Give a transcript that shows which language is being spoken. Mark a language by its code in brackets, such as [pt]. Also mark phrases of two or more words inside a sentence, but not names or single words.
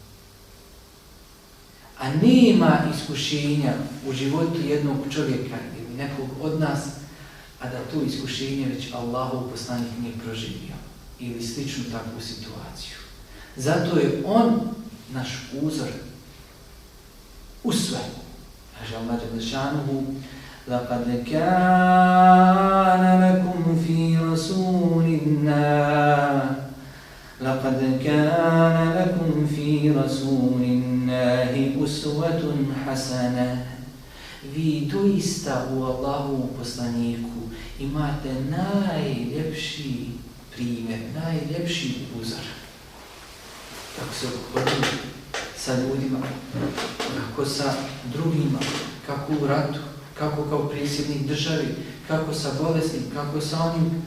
[bs] A nema iskušenja u životu jednog čovjeka ili nekog od nas, a da to iskušenje već Allahov poslanik nije proživio ili sličnu takvu situaciju. Zato je on naš uzor, usve. Kaže Allah Đelešanuhu [ar] لَقَدْ كَانَ لَكُمْ فِي رَسُولِ اللَّهِ أُسْوَةٌ حَسَنَةٌ. [bs] Vi doista u Allahovom poslaniku imate najljepši primjer, najljepši uzor. Kako se odnosi sa ljudima, kako sa drugima, kako u ratu, kako kao predsjednik države, kako sa bolesnim, kako sa onim.